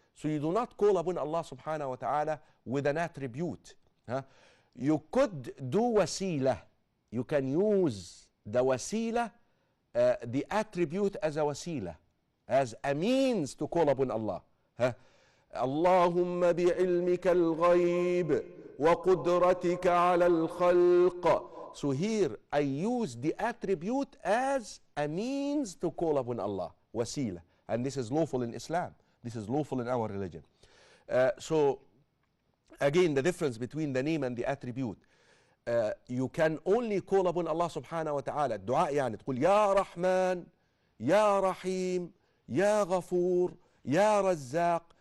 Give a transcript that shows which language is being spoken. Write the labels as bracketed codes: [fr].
[en] So you do not call upon Allah subhanahu wa ta'ala with an attribute. You could do wasila. You can use the wasila, the attribute as a wasila, as a means to call upon Allah. [ar] اللهم بعلمك الغيب وقدرتك على الخلق. [en] So here I use the attribute as a means to call upon Allah, wasila. And this is lawful in Islam. This is lawful in our religion. So again, the difference between the name and the attribute. You can only call upon Allah subhanahu wa ta'ala. [ar] الدعاء يعني تقول يا رحمن, يا رحيم, يا غفور, يا رزاق.